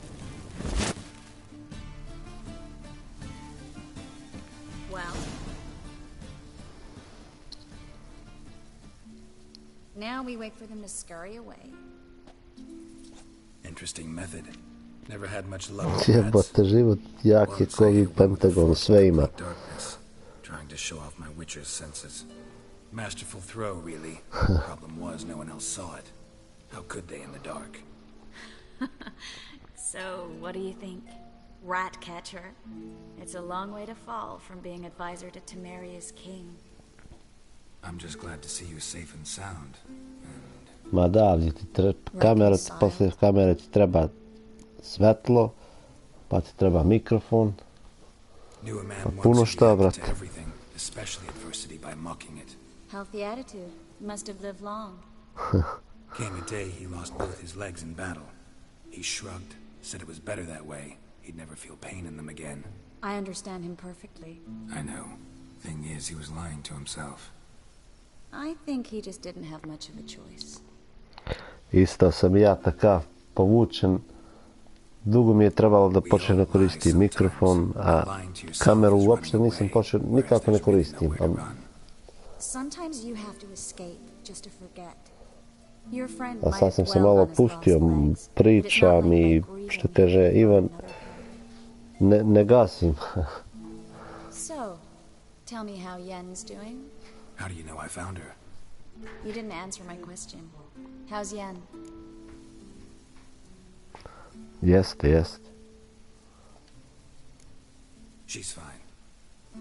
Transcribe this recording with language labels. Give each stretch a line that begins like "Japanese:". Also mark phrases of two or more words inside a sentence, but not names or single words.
English: Well? Now we wait for them to scurry away. Interesting method. Never had much luck with rats.
Serbian: Jebote, život jak je koji Pentagon, sve ima.
English: Darkness, trying to show off my witcher's senses. Masterful throw, really. Problem was, no one else saw it. How could they in the dark? So, what do you think? Rat catcher? It's a long way to fall from being advisor to Temeria's king. I'm just glad to see you safe and sound.
Serbian: Ma da, ali ti kamera, posle kamere ti treba svetlo, pa ti treba mikrofon,
English: Knew a man
Serbian: pa
English: once
Serbian: puno
English: who
Serbian: šta,
English: reacted
Serbian: brate.
English: to everything, especially adversity, by mocking it. Healthy attitude. Must have lived long. Came a day he lost both his legs in battle. He shrugged, said it was better that way. He'd never feel pain in them again. I understand him perfectly. I know. Thing is, he was lying to himself. I think he just didn't have much of a choice.
Serbian: Isto sam ja takav povučen. Dugo mi je trebalo da počnem da koristim mikrofon, a kameru uopšte nisam počeo, nikako ne koristim.
English: Sometimes you have to escape just to forget. Your friend
Serbian: A
English: might
Serbian: sad sam
English: have
Serbian: se
English: dwelled
Serbian: malo
English: on his
Serbian: pustio,
English: lost legs.
Serbian: pričam i što kaže Ivan, ne gasim.
English: So, tell me how Yen's doing? How do you know I found her? You didn't answer my question. How's Yen?
Serbian: Jeste.
English: She's fine.